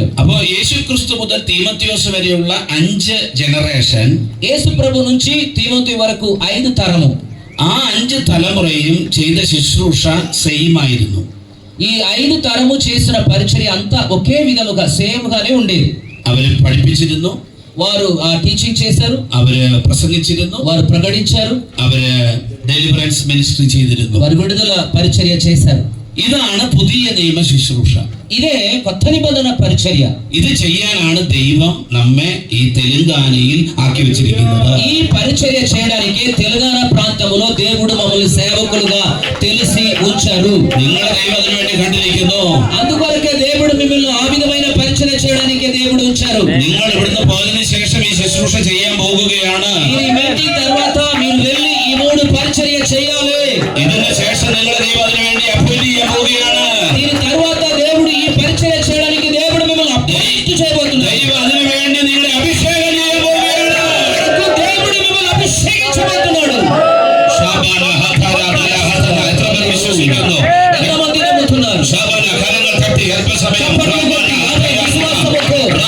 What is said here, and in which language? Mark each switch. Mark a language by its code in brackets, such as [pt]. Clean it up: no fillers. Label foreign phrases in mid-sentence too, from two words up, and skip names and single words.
[ml] അപ്പോ യേശു ക്രിസ്തു മുതൽ തീമോത്തിയോസ് വരെയുള്ള 5 ജനറേഷൻ, [te] యేసు ప్రభు నుంచి తిమోతి వరకు 5 తరము, [ml] ആ 5 തലമുറയും ചെയ്ത ശുശ്രൂഷ സെയിം ആയിരുന്നു. [te] ఈ 5 తరము చేసిన పరిచర్య అంతా ఒకే విధముగా సేమ్ గానే ఉండేది. [ml] അവര് പഠിപ്പിച്ചിരുന്നു, [te] వారు టీచింగ్ చేశారు, [ml] അവര് പ്രസംഗിച്ചിരുന്നു, [te] వారు ప్రకటించారు, [ml] അവര് [en] deliverance ministry [ml] ചെയ്തിരുന്നു. [te] వారు విడుదల పరిచర్య చేశారు. [ml] ഇതാണ് പുതിയ നിയമ ശുശ്രൂഷ. [te] ఇదే కొత్త నిబంధన పరిచర్య. [ml] ഇത് ചെയ്യാനാണ് ദൈവം നമ്മെ ഈ തെലുങ്കാനയിൽ ആക്കി വെച്ചിരിക്കുന്നത്. [te] ఈ పరిచర్య చేయడానికి తెలంగాణ ప్రాంతంలో దేవుడు మమ్మల్ని సేవకులుగా తెలిసి ఉంచారు. [ml] നിങ്ങളെ ദൈവം അതിനു വേണ്ടി കണ്ടിരിക്കുന്നു. [te] అందుకొరకే దేవుడు మిమ్మల్ని ఆ విధమైన పరిచర్య చేయడానికి దేవుడు ఉంచారు. [ml] നിങ്ങൾ ഇവിടുന്ന് പോയതിനു ശേഷം ഈ ശുശ്രൂഷ ചെയ്യാൻ പോകുകയാണ്. [te] ఈ మీటింగ్ తర్వాత మీరు వెళ్ళి ఈ 3 పరిచర్య చేయాలి. [ml] ഇതിന് ശേഷം നിങ്ങളെ ദൈവം അതിനു വേണ്ടി അപ്പോയിന്റ് ചെയ്യാൻ പോവുകയാണ്. [te] దీని తర్వాత దేవుడు ఈ పరిచర్య చేయడానికి దేవుడు మిమ్మల్ని అపాయింట్ చేయబోతున్నాడు. [ml] ദൈവം അതിനു വേണ്ടി നിങ്ങളെ അഭിഷേകം ചെയ്യാൻ പോവുകയാണ്. [te] దేవుడు మిమ్మల్ని అభిషేకించబోతున్నాడు. ശാബാന ഹതര ബല ഹതര. [ml] എത്ര പേർ വിശ്വസിക്കുന്നു? [te] ఎంతమంది నమ్ముతున్నారు? [ml] ശാബാന കരങ്ങൾ തട്ടി അല്പസമയം [te] విశ్వాసముతో